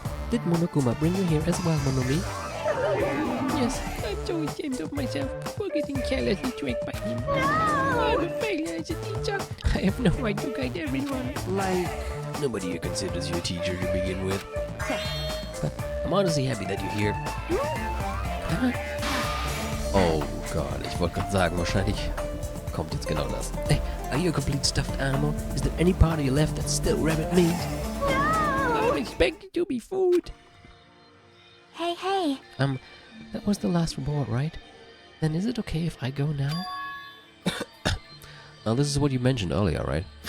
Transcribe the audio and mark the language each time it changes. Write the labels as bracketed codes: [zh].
[en] Did Monokuma bring you here as well, Monomi? Yes, I'm so ashamed of myself for getting carelessly tricked by him. I'm a failure as a teacher. I have no right to guide everyone. Like, Nobody here considers you a teacher to begin with. But I'm honestly happy that you're here. [de] Oh Gott, ich wollte gerade sagen, wahrscheinlich kommt jetzt genau das. [en] Hey, are you a complete stuffed animal? Is there any part of you left that's still rabbit meat? I'm expected to be food. Hey, hey. That was the last report, right? Then is it okay if I go now? Now this is what you mentioned earlier, right?